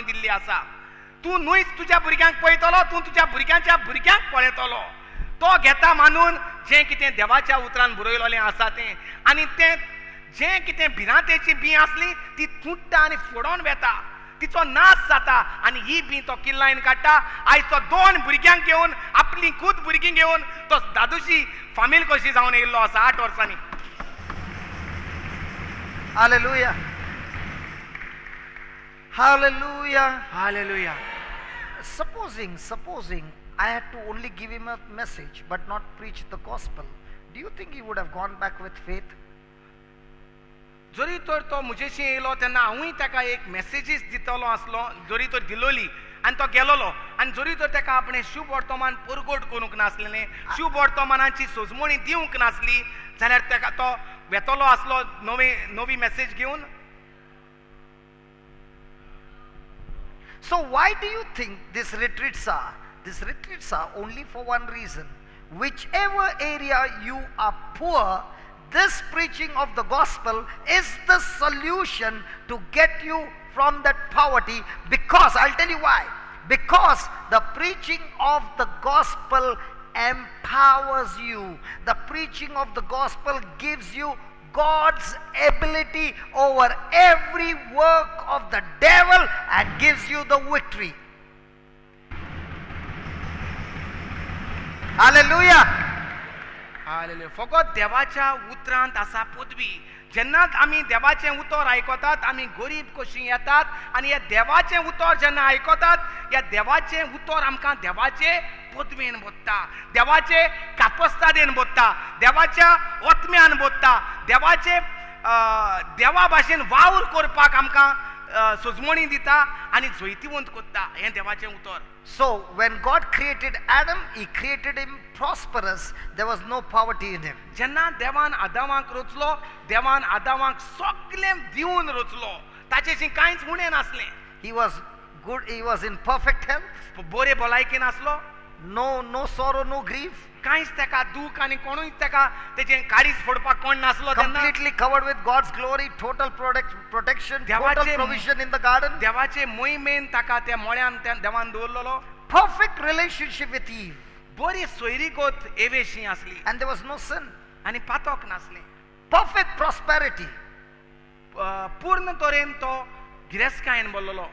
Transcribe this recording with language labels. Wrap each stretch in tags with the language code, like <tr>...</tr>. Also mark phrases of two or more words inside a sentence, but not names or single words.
<kok>दिल्ली आसा तूं न्हूच तुज्या भुरग्यांक पळयतलो तूं तुज्या भुरग्यांच्या भुरग्यांक पळयतलो तो घेता मानून जें कितें देवाच्या उतरान बरयलोलें आसा तें आनी तें जें कितें भिरांतेची बी आसली ती तुट्टा आनी फोडोन वेता तिचो नाश जाता आनी ही बी तो किल्लायन काडटा आयज तो 2 भुरग्यांक घेवन आपली खूद भुरगीं घेवन तो दादूशी फामील कशी जावन येयल्लो आसा 8 वर्सांनी</kok> <en>Hallelujah. Hallelujah.</en> <kok>हालेलुया</kok> <en>Supposing I had to only give him a message but not preach the gospel, do you think he would have gone back with faith?</en> <kok>जरी तर तो म्हजेशी येयलो तेन्ना हांवूय ताका एक मॅसेजीस दितलो आसलो जरी तर दिलोली आनी तो गेलोलो आनी जरी तर ताका आपणें शुभ वर्तमान परगोट करूंक नासलेलें शुभ वर्तमानाची सोजमणी दिवंक नासली जाल्यार ताका तो वेतलो आसलो नवी मॅसेज घेवन</kok> <en>So why do you think these retreats are? These retreats are only for one reason. Whichever area you are poor, this preaching of the gospel is the solution to get you from that poverty, because I'll tell you why. Because the preaching of the gospel empowers you. The preaching of the gospel gives you God's ability over every work of the devil and gives you the victory. Hallelujah.</en> <kok>हालेलुया फकत देवाच्या उतरांत आसा पदवी जेन्ना आमी देवाचें उतर आयकतात आमी गरीब कशी येतात आनी ह्या देवाचें उतर जेन्ना आयकतात ह्या देवाचें उतर आमकां देवाचे पदवेन बोधता देवाचे कापस्तादेन बोधता देवाच्या ओतम्यान बोधता देवाचे देवा भाशेन वावर करपाक आमकां सोजमणी दिता आनी जैतिवंत कोत्ता हें देवाचें उतर</kok> <en>So when God created Adam, he created him prosperous. There was no poverty in him.</en> <kok>जेन्ना देवान आदामाक रचलो देवान आदामाक सगळें दिवन रचलो ताचेशी कांयच उणें नासलें</kok> <en>He was good, he was in perfect health.</en> <kok>बरे भलायकेन आसलो</kok> <en>No sorrow, no grief.</en> <kok>कांयच ताका दूख आनी कोणूय ताका तेचें काडीच फोडपाक कोण नासलो तेन्ना</kok> <en>Completely covered with God's glory, total protection, total provision in the garden.</en> <kok>देवाचे मोहिमेन ताका त्या मळ्यान त्या देवान दवरलेलो</kok> <en>Perfect relationship with Eve.</en> <kok>बरी सोयरीकोत एवेशी आसली</kok> <en>And there was no sin.</en> <kok>आनी पातोक नासलें</kok> <en>Perfect prosperity.</en> <kok>पूर्ण तरेन तो गिरेस्कायेन बोल्लोलो</kok>